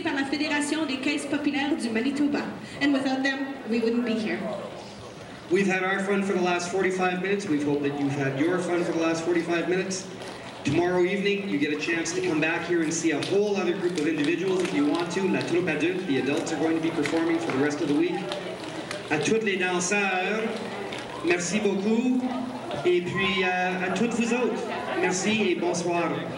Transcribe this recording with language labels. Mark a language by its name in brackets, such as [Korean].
[French] Fédération des Caisses populaires du Manitoba. [English] And without them, we wouldn't be here. We've had our fun for the last 45 minutes. We hope that you've had your fun for the last 45 minutes. Tomorrow evening, you get a chance to come back here and see a whole other group of individuals if you want to. [French] La troupe adulte, [English] the adults are going to be performing for the rest of the week. [French] À tous les danseurs, merci beaucoup. Et puis à toutes vous autres, merci et bonsoir.